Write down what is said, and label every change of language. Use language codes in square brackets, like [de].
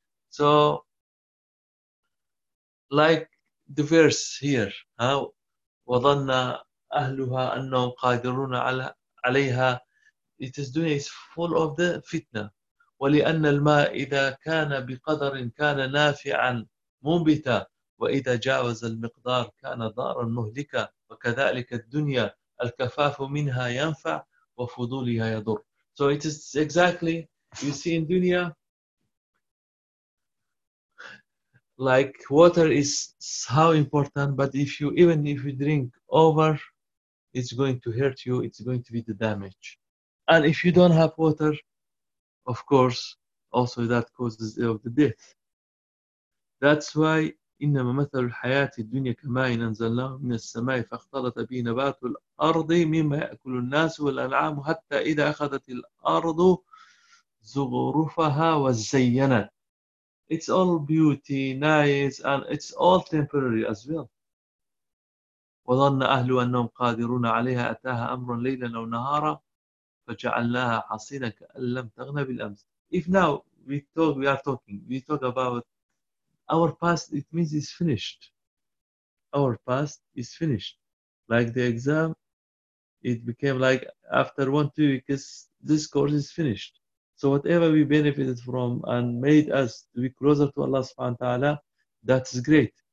[en] So, like the verse here, [ar] وَظَنَّ أَهْلُهَا أَنَّهُمْ قَادِرُونَ عَلَيْهَا. [en] This dunya is full of the fitna. [ar] ولأن الماء إذا كان بقدر كان نافعا مُنبتا وإذا جاوز المقدار كان ضارا مهلكا وكذلك الدنيا الكفاف منها ينفع وفضولها يضر. [en] So it is exactly you see in dunya like water is how important, but if you even if you drink over, it's going to hurt you, it's going to be the damage. And if you don't have water, of course, also that causes of the death. That's why [ar] إِنَّمَا مَثَلُ الْحَيَاةِ الدُّنْيَا كَمَاءٍ أَنْزَلْنَاهُ مِنَ السَّمَاءِ فَاخْتَلَطَ بِهِ نَبَاتُ الْأَرْضِ مِمَّا يَأْكُلُ النَّاسُ وَالْأَنْعَامُ حَتَّى إِذَا أَخَذَتِ الْأَرْضُ زُخْرُفَهَا وَزَيَّنَتْ. [en] It's all beauty, nice, and it's all temporary as well. [ar] وَظَنَّ أَهْلُ أَنَّهُمْ قَادِرُونَ عَلَيْهَا أَتَاهَا أَمْرٌ لَيْلًا أَوْ نَهَارًا فجعلناها حصينا كأن لم تغن بالأمس. [en] If now we talk about our past, it means it's finished. Our past is finished. Like the exam, it became like after 1-2 weeks, this course is finished. So whatever we benefited from and made us to be closer to Allah subhanahu wa ta'ala, that's great.